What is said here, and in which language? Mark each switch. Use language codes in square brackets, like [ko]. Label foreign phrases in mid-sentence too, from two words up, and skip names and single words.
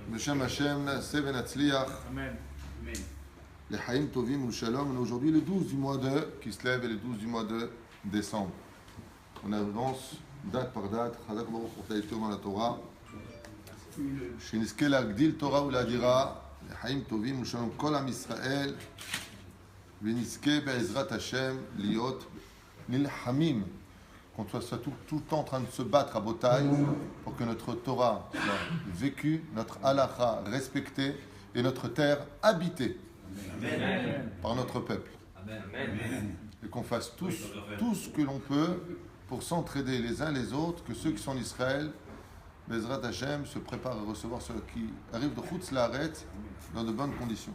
[he] בשם השם נעשה ונצליח. Amen. [fr] Les [he] חיים טובים [fr] ou Shalom. On est aujourd'hui le 12 du mois de Kislev et le 12 du mois de décembre. On avance date par date. [he] חזק וברוך [fr] pour Taïtov dans la Torah. [he] שנזכה להגדיל תורה ולהדירה לחיים טובים ושלום כל עם ישראל ונזכה בעזרת השם להיות נלחמים [fr] qu'on soit tout le temps en train de se battre à Botaï pour que notre Torah soit vécue, notre halakha respectée et notre terre habitée par notre peuple. Et qu'on fasse tout ce que l'on peut pour s'entraider les uns les autres, que ceux qui sont en Israël, [he] בעזרת השם, [fr] se préparent à recevoir ceux qui arrivent de [he] חוץ לארץ [fr] dans de bonnes conditions.